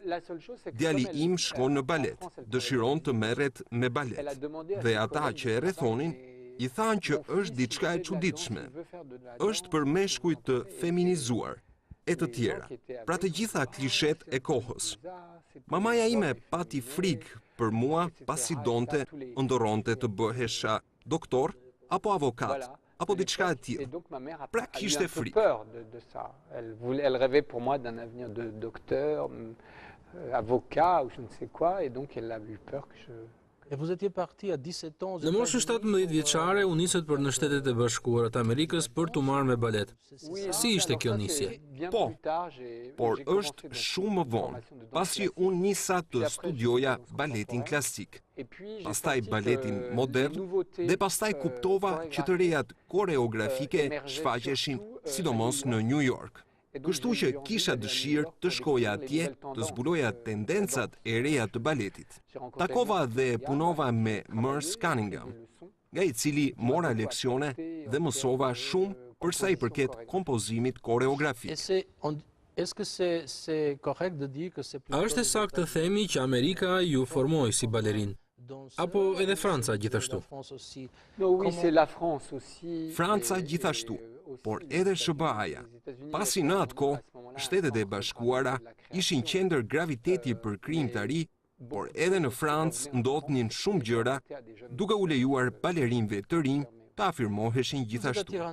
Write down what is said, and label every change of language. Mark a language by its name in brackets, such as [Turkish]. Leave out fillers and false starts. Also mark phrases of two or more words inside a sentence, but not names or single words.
[Albanian] Djali im shkon në balet, dëshiron të merret me balet, dhe ata që e rrethonin i thanë që është diçka e çuditshme, është për meshkuj të feminizuar, e të tjera, pra të gjitha klishet e kohës. Mamaja ime pati frikë për mua pasi donte ndorronte të bëhesha doktor apo avokat, apo diçka e [French] Et [Albanian] tillë. [French] donc ma mère [Albanian] Pra [French] a eu [Albanian] kishte [French] un peu [Albanian] frikë. [French] peur de ça. Elle rêvait pour moi d'un avenir de docteur, avocat ou je ne sais quoi, et donc elle a eu peur que Et vous étiez parti à 17 ans aux [Albanian] Në moshën 17 vjeçare u nisët për në Shtetet e Bashkuara të Amerikës për t'u marrë me balet. Si ishte kjo nisje? Po, por është shumë më vonë, pasi unë nisa të studioja baletin klasik, pastaj baletin modern, dhe pastaj kuptova që të rejat koreografike shfaqeshin sidomos në New York. Kështu që kisha dëshirë të shkoja atje të zbuloja tendencat e reja të baletit. Takova dhe punova me Merce Cunningham, nga i cili mora leksione dhe mësova shumë për sa i përket kompozimit koreografik. [French] Est-ce que c'est correct de dire que c'est [Albanian] A është e saktë të themi që Amerika ju formoi si balerin? Apo edhe Franca gjithashtu? Franca gjithashtu, por edhe SBA-ja. Pasi në atë kohë, Shtetet e Bashkuara ishin qendër graviteti për krijimtari, por edhe në Francë ndodhnin shumë gjëra, duke u lejuar balerinëve të rinj të afirmoheshin gjithashtu.